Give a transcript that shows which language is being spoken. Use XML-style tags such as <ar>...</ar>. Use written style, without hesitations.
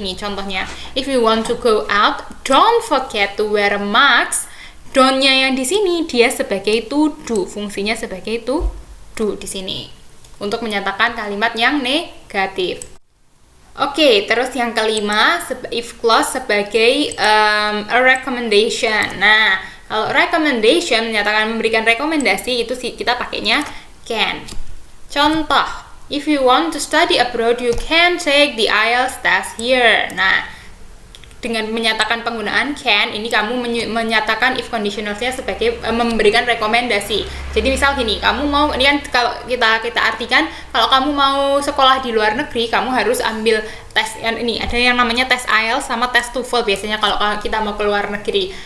<id>Nih contohnya,</id> <en>if you want to go out, don't forget to wear a mask.</en> <id>Don't-nya yang di sini dia sebagai to do, fungsinya sebagai to do di sini untuk menyatakan kalimat yang negatif. Oke, terus yang kelima, if clause sebagai</id> <en>a recommendation.</en> <id>Nah, kalau recommendation menyatakan memberikan rekomendasi, itu kita pakainya can. Contoh,</id> <en>if you want to study abroad, you can take the IELTS test here.</en> <id>Nah, dengan menyatakan penggunaan can, ini kamu menyatakan if conditionalnya sebagai memberikan rekomendasi. Jadi misal gini, kamu mau, ini kan kalau kita artikan, kalau kamu mau sekolah di luar negeri, kamu harus ambil tes ini. Ada yang namanya tes IELTS sama tes TOEFL biasanya kalau kita mau ke luar negeri.</id>